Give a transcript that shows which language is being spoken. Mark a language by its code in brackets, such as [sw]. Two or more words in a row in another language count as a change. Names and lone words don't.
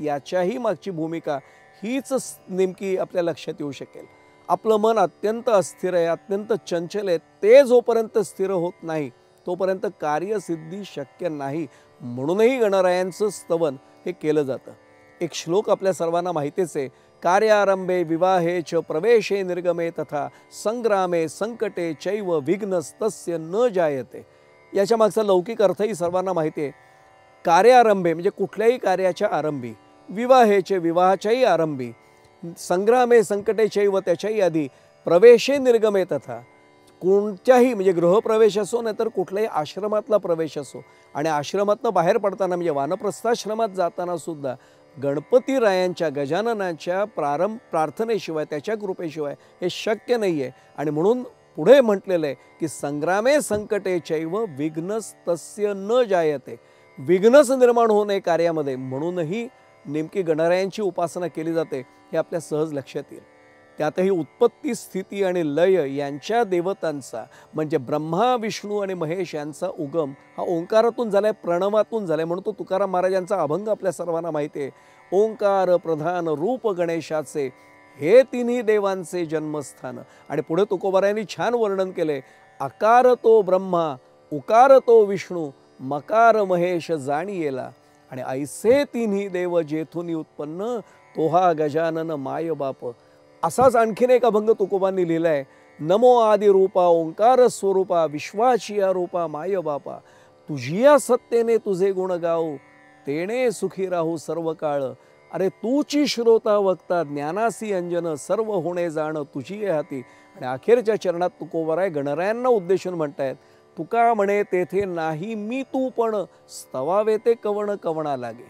[mr] याच्याही मागची भूमिका हीच नेमकी आपल्या लक्षात येऊ शकेल। आपलं मन अत्यंत अस्थिर आहे, अत्यंत चंचल आहे, ते जोपर्यंत स्थिर होत नाही तोपर्यंत कार्यसिद्धी शक्य नाही। म्हणूनही गणरायांचं स्तवन हे केलं जातं। एक श्लोक आपल्या सर्वांना माहितीच आहे, [sa] कार्यारंभे विवाहे च प्रवेशे निर्गमे तथा संग्रामे संकटे चैव विघ्नस्तस्य न जायते। [mr] याच्या मागचा लौकिक अर्थही सर्वांना माहिती आहे। कार्यारंभे म्हणजे कुठल्याही कार्याच्या आरंभी, विवाहेचे विवाहाच्याही आरंभी, [sa] संग्रामे संकटे चैव [mr] त्याच्याही आधी, [sa] प्रवेशे निर्गमे तथा [mr] कोणत्याही म्हणजे गृहप्रवेश असो नाही तर कुठल्याही आश्रमातला प्रवेश असो, आणि आश्रमातनं बाहेर पडताना म्हणजे वानप्रस्थाश्रमात जाताना सुद्धा गणपती रायांच्या गजाननाच्या प्रार्थनेशिवाय, त्याच्या कृपेशिवाय हे शक्य नाही आहे। आणि म्हणून पुढे म्हटलेलं आहे की [sa] संग्रामे संकटे चैव विघ्नस्तस्य न जायते, [mr] विघ्नच निर्माण होऊ नये कार्यामध्ये, म्हणूनही नेमकी गणरायांची उपासना केली जाते, हे आपल्या सहज लक्षात येईल। त्यातही उत्पत्ती स्थिती आणि लय यांच्या देवतांचा म्हणजे ब्रह्मा विष्णू आणि महेश यांचा उगम हा ओंकारातून झालाय, प्रणवातून झालाय। म्हणून तो तुकाराम महाराजांचा अभंग आपल्या सर्वांना माहिती आहे, ओंकार प्रधान रूप गणेशाचे, हे तिन्ही देवांचे जन्मस्थान। आणि पुढे तुकोबारायांनी छान वर्णन केले, आकार तो ब्रह्मा उकार तो विष्णू, मकार महेश जाणीयेला, आणि ऐसे तिन्ही देव जेथून उत्पन्न, तोहा गजानन माय बाप। असाच आणखीन एक अभंग तुकोबांनी लिहिलाय, नमो आदि रूपा ओंकार स्वरूपा, विश्वाची रूपा माय बापा, तुझिया सत्तेने तुझे गुण गाऊ, तेणे सुखी राहू सर्व काळ। अरे तूची श्रोता वक्ता ज्ञानासी अंजन, सर्व होणे जाण तुझी हाती। आणि अखेरच्या चरणात तुकोबाराय गणरायांना उद्देशून म्हणतायत, तुका म्हणे तेथे नाही मी तू पण, स्तवावे ते कवण कवणा लागे।